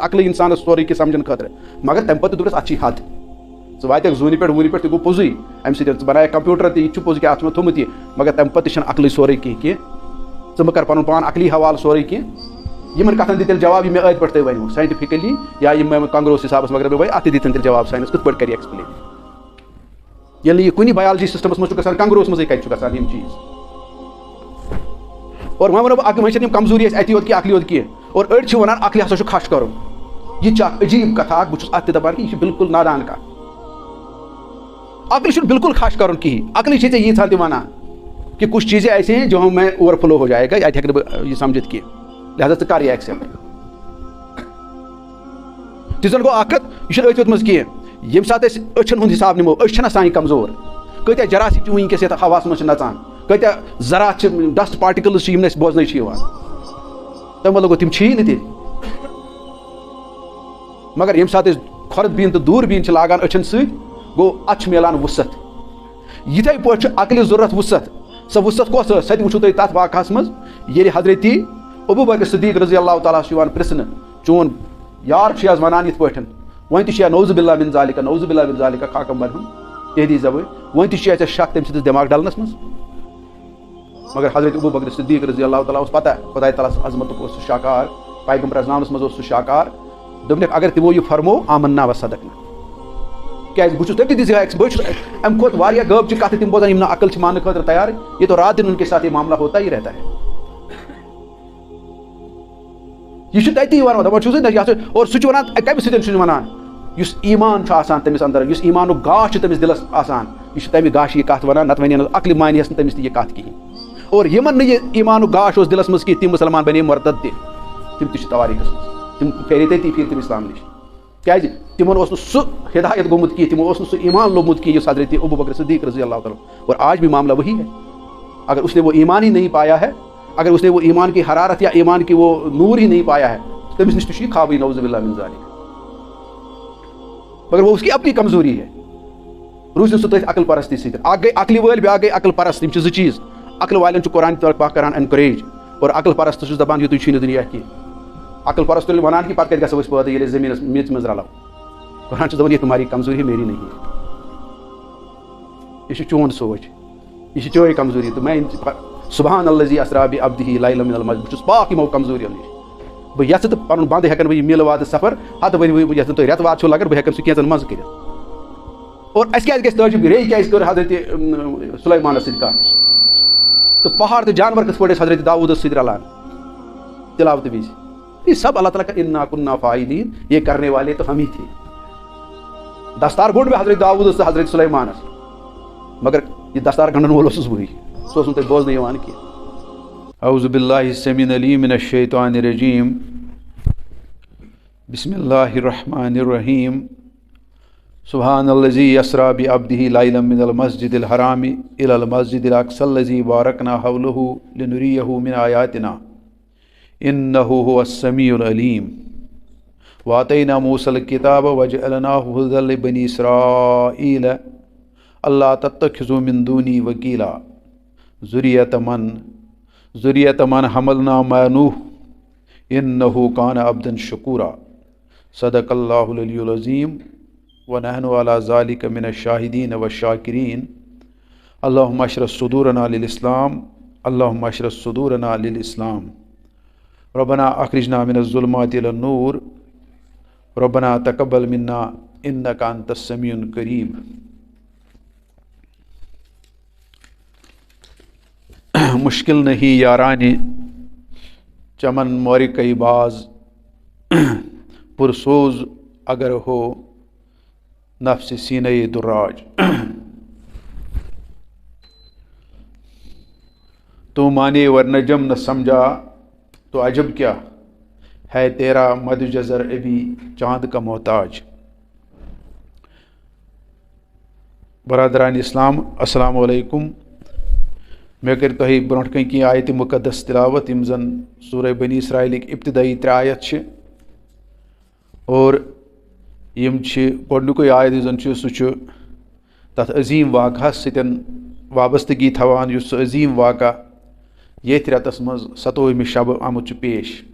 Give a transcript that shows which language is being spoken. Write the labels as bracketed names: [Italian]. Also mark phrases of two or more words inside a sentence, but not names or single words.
[Kashmiri] عقلٕے انسانس سورُے کینٛہہ سمجھنہٕ خٲطرٕ مگر تمہِ پتہٕ تہِ دوٚپنس اتھ چھِ حد ژٕ واتیکھ زوٗنہِ پٮ۪ٹھ ووٗنہِ پٮ۪ٹھ تہِ گوٚو پوٚزُے امہِ سۭتۍ ژٕ بنایکھ کمپیوٗٹر تہِ یہِ تہِ چھُ پوٚز کہِ اتھ چھُ مےٚ تھوٚمُت یہِ مگر تمہِ پتہٕ تہِ چھنہٕ عقلٕے سورُے کینٛہہ ژٕ مہٕ کر پنُن پان عقلی حوالہٕ سورُے کینٛہہ یِمن کتھن دِ تیٚلہِ جواب یِم مےٚ ٲدۍ پٲٹھۍ تۄہہِ ؤنِو ساینٹِفِکلی یا یِم مےٚ کنگروس حسابس مگر مےٚ ؤنۍ اتھ تہِ دِتن تیٚلہِ جواب ساینس کِتھ پٲٹھۍ کرِ ایکسپلین ییٚلہِ نہٕ یہِ کُنہِ [English] biology systems [Kashmiri] منٛز چھُ گژھان کنگروس منٛزٕے کتہِ چھُ گژھان یِم چیٖز اور وۄنۍ وَنو بہٕ وۄنۍ چھنہٕ یِم کمزوری اَسہِ اَتی یوت کینٛہہ عقلہِ یوت کینٛہہ اور أڑۍ چھِ وَنان عقلہِ ہسا چھُ کھش کرُن یہِ تہِ چھِ اکھ عجیٖب کتھا اکھ بہٕ چھُس اتھ تہِ دپان کہِ یہِ چھِ بالکل نادان کتھ عقلہِ چھُنہٕ بالکل کھش کرُن کِہیٖنۍ عقلہِ چھے ژےٚ ییٖژاہ تہِ وَنان [Urdu] کہ کچھ چیزیں ایسے ہیں جو ہمیں اوور فلو ہو جائے گا [Kashmiri] اَتہِ ہیٚکہٕ نہٕ بہٕ یہِ سمجھِتھ کینٛہہ لہذا ژٕ کر یہِ ایکسیپٹ تہِ زن گوٚو اکھ کتھ یہِ چھُنہٕ أتھۍ یوت منٛز کینٛہہ ییٚمہِ ساتہٕ أسۍ أچھن ہُنٛد حساب نِمو أچھ چھنہ سانہِ کمزور کۭتیاہ جراثیٖم چھِ وٕنکیٚس یتھ ہواہس منٛز چھِ نژان کۭتیاہ ذرات چھِ [English] dust particles [Kashmiri] چھِ یِم نہٕ اَسہِ بوزنٕے چھِ یِوان تمہ لوگو تم چھی نا مگر یم سات کھۄرد بیٖن تو دوٗر بیٖن لاگان أچھن سۭتۍ گوٚو اتھ ملان وُصعت یِتھے پٲٹھۍ عقلہِ ضروٗرت وُصعت سۄ وُصعت کۄس ٲس سۄ تہِ وٕچھو تُہۍ تتھ واقعس منٛز ییٚلہِ حضرت ابو بکر صدیق رضی اللہ تعالیٰ چھُ یِوان پرژھنہٕ چون یار چھُ آز ونان یِتھ پٲٹھۍ وۄنۍ تہِ چھُ یا [Arabic] نعوذ باللہ من ذالِکہ نعوذ باللہ من ذالِکہ [Kashmiri] خاکمبر ہُنٛد تہدی زبٲنۍ وۄنۍ تہِ چھُ ژےٚ شک تٔمۍ سٕنٛدِس دٮ۪ماغ ڈلنس منٛز مگر حضرت ابو بکر صدیق رضی اللہ تعالیٰ اوس پتہ خۄداے تعالیٰ سٕنٛز عظمتُک اوس سُہ شاکار پیغمبر پرٛزناونس منٛز اوس سُہ شاکار دوٚپنکھ اگر تِمو یہِ فرمو [Arabic] آمنا و صدقنا [Kashmiri] کیازِ بہٕ چھُس تٔمۍ تہِ دِژ بہٕ چھُس اَمہِ کھۄتہٕ واریاہ غٲب چھِ کتھٕ تِم بوزان یِم نہٕ عقل چھِ ماننہٕ خٲطرٕ تیار [Urdu] یہ تو رات دن ان کے ساتھ یہ معاملہ ہوتا ہی رہتا ہے [Kashmiri] یہ چھُ تتی ونان دپان چھُس اور سُہ چھُ ونان کمہِ سۭتۍ چھُ ونان یُس ایمان چھُ آسان تٔمِس اندر یُس ایمانُک گاش چھُ تٔمِس دِلس آسان یہِ چھُ تمہِ گاشہِ یہِ کتھ ونان نتہٕ ونہِ نہٕ عقلہِ مانیس نہٕ تٔمِس تہِ یہِ کتھ کِہیٖنۍ اور یِمن نہٕ یہِ ایمانُک گاش اوس دِلس منٛز کینٛہہ تِم مُسلمان بنے مرتد تہِ تِم تہِ چھِ تواریٖخس منٛز تِم پھیرے تٔتی پھیٖرۍ تِم اسلام نِش کیازِ تِمن اوس نہٕ سُہ ہدایت گوٚمُت کینٛہہ تِمو اوس نہٕ سُہ ایمان لوٚبمُت کینٛہہ یُس حضرت ابو بکر صدیق رضی اللہ تعالیٰ [Urdu] اور آج بھی معاملہ وہی ہے اگر اس نے وہ ایمان ہی نہیں پایا ہے [Kashmiri] اگر اس نے وہ ایمان کی حرارت یا ایمان کی وہ نور ہی نہیں پایا ہے تٔمِس نِش تہِ چھُ یہِ خوابٕے [Arabic] نعوذ باللہ من ذالک [Urdu] مگر وہ اس کی اپنی کمزوری ہے [Kashmiri] روٗزِ نہٕ سُہ تٔتھۍ عقل پرستی سۭتۍ اکھ گٔے عقلہِ وٲلۍ بیٛاکھ گٔے عقل پرست یِم چھِ زٕ چیٖز عقل والٮ۪ن چھُ قرآن پاک کران انکریج اور عقل پرست چھُس دپان یِتُے چھُے نہٕ دُنیا کینٛہہ عقل پرست ییٚلہِ ونان کہِ پتہٕ کتہِ گژھو أسۍ پٲدٕ ییٚلہِ أسۍ زٔمیٖنس میٚژِ منٛز رلو قرآن چھُ دپان [Urdu] یہ تمہاری کمزوری ہے میری نہیں ہے [Kashmiri] یہ چھُ چون سوچ یہ چھِ چٲنۍ کمزوری تہٕ میں [Arabic] سبحان الذی اسرا بعبدہ لیلا من المسجد [Kashmiri] بہٕ چھُس پاک یِمو کمزوریو نِش بہٕ یژھٕ تہٕ پنُن بنٛد ہٮ۪کن بہٕ یہِ میٖلہٕ وادٕ سفر ہتہٕ ؤنۍ بہٕ یژھٕ تُہۍ رٮ۪تہٕ واد چھُو لگان بہٕ ہٮ۪کن سُہ کینٛژن منٛز کٔرِتھ اور اَسہِ کیازِ گژھِ تعجب ریٚیہِ کیازِ کٔر حضرت سلیمانس سۭتۍ کتھ تہٕ پہاڑ تہٕ جانور کِتھ پٲٹھۍ ٲسۍ حضرت داؤدس سۭتۍ رلان تلاوتہٕ وِزِ [Urdu] یہ سب اللہ تعالیٰ کا [Arabic] انا کنا فاعلین [Urdu] یہ کرنے والے تو ہم ہی تھے [Kashmiri] دستار گوٚنڈ مےٚ حضرت داؤدس تہٕ حضرت سلیمانس مگر یہ دستار گنڈن وول اوسُس بٕے سُہ اوس نہٕ تۄہہِ بوزنہٕ یِوان کینٛہہ [Arabic] اعوذ باللہ السمیع العلیم من الشیطان الرجیم بسم اللہ الرحمن الرحیم سبحان الذی اسری بعبدہ لیلا من المسجد الحرام الی المسجد الاقصی الذی بارکنا حولہ لنریہ من آیاتنا انہ هو السمیع العلیم وآتینا موسیٰ الکتاب وجعلناہ ہدی لبنی اسرائیل اللہ تتخذوا من دونی وکیلا ذریۃ من حملنا مع نوح انہ کان عبدا شکورا صدق اللہ العلی العظیم ونحن علی ذلک من الشاہدین والشاکرین اللہم اشرح صدورنا للاسلام اللہم اشرح صدورنا للاسلام ربنا اخرجنا من الظلمات الى النور ربنا تقبل منا انک انت السمیع القریب [Urdu] مشکل نہیں یارانی چمن مورکئی باز پرسوز اگر ہو نفس سینہ دراج تو مانے ورنہ جم نہ سمجھا تو عجب کیا ہے تیرا مد جزر ابھی چاند کا محتاج [Kashmiri] برادران اسلام [Arabic] السلام علیکم [Kashmiri] مے کر تۄہہِ برونٛٹھ کَنۍ کینٛہہ آیتہِ مُقدس تلاوت یِم زن سورہ بنی اسرائیلٕکۍ ابتدائی 3 آیت چھِ اور یِم چھِ گۄڈنیُکُے آیت یُس زن چھُ سُہ چھُ تتھ عظیٖم واقعس سۭتۍ وابستگی تھاوان یُس سُہ عظیٖم واقعہ ییٚتھۍ رٮ۪تس منٛز 27مہِ شبہٕ آمُت چھُ پیش